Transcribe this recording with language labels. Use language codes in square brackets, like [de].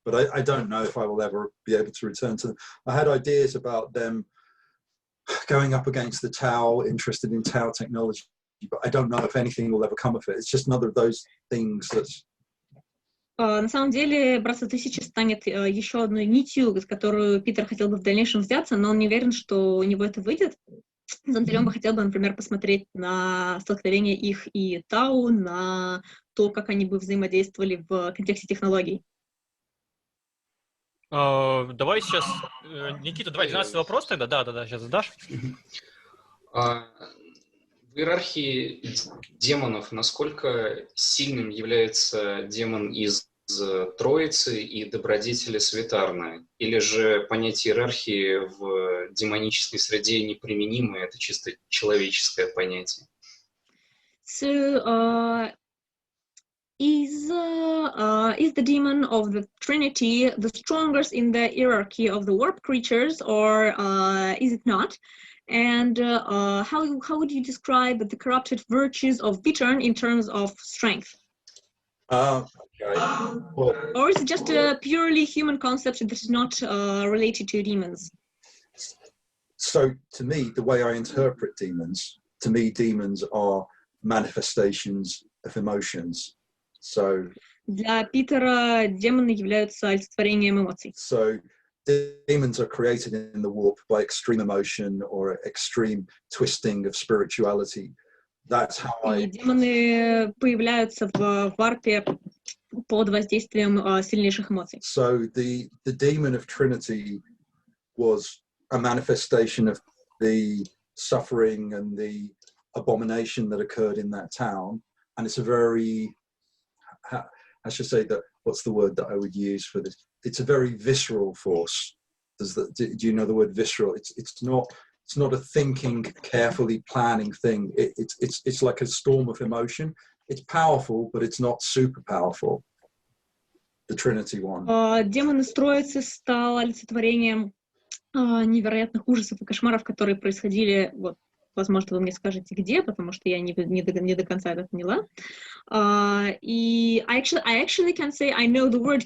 [en] But I don't know if I will ever be able to return to them. I had ideas about them going up against the Tao, interested in Tao technology, but I don't know if anything will ever come of it. It's just another of those things that's... [ru] На самом деле, Братство Тысячи станет еще одной нитью, с которую Питер хотел бы в дальнейшем взяться, но он не уверен, что у него это выйдет. На самом деле, он бы хотел бы, например, посмотреть на столкновение их и Тау, на то, как они бы взаимодействовали в контексте технологий. Давай сейчас, Никита, давай 12 вопрос тогда. Да, сейчас задашь. В иерархии демонов насколько сильным является демон из Троицы и добродетели святарны? Или же понятие иерархии в демонической среде неприменимо, это чисто человеческое понятие? [en] So, is the demon of the Trinity the strongest in the hierarchy of the warp creatures, or is it not? And how would you describe the corrupted virtues of Pteron in terms of strength? Okay. Well, Or is it just a purely human concept that is not related to demons? so to me, the way I interpret demons, to me, demons are manifestations of emotions. So [ru] Для Питера демоны являются олицетворением эмоций. [en] So demons are created in the warp by extreme emotion or extreme twisting of spirituality. That's how [ru] И демоны появляются в варпе под воздействием сильнейших эмоций. [en] So the demon of Trinity was a manifestation of the suffering and the abomination that occurred in that town, and it's a very, I should say that, what's the word that I would use for this? It's a very visceral force. Do you know the word visceral? It's not a thinking, carefully planning thing. It's like a storm of emotion. It's powerful, but it's not super powerful. The Trinity one. [ru] Демон из Троицы стал олицетворением невероятных ужасов и кошмаров, которые происходили, вот, возможно, вы мне скажете, где, потому что я не до конца это поняла. [en] И I actually can say I know the word.